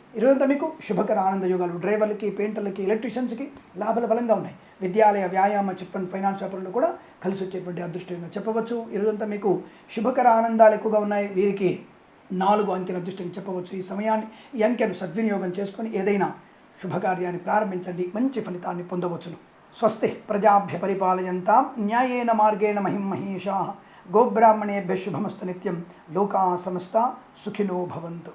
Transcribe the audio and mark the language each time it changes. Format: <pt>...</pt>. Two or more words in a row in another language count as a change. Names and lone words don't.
<te>ఈరోజంతా మీకు శుభకర ఆనంద యోగాలు, డ్రైవర్లకి, పెయింటర్లకి, ఎలక్ట్రీషియన్స్కి లాభాలు బలంగా ఉన్నాయి. విద్యాలయ, వ్యాయామ,</te> <en>chit fund, finance</en> <te>వ్యాపారంలో కూడా కలిసి వచ్చేటువంటి అదృష్టంగా చెప్పవచ్చు. ఈరోజంతా మీకు శుభకర ఆనందాలు ఎక్కువగా ఉన్నాయి. వీరికి 4 అంకెల అదృష్టం చెప్పవచ్చు. ఈ సమయాన్ని ఈ అంకెను సద్వినియోగం చేసుకొని ఏదైనా శుభకార్యాన్ని ప్రారంభించండి, మంచి ఫలితాన్ని పొందవచ్చును.</te> <sa>స్వస్తి ప్రజాభ్య పరిపాలయంతాం న్యాయేన మార్గేణ మహిం మహేషాః. గోబ్రాహ్మణేభ్యः శుభమస్తు నిత్యం. లోకా సమస్తా సుఖినో భవంతు.</sa>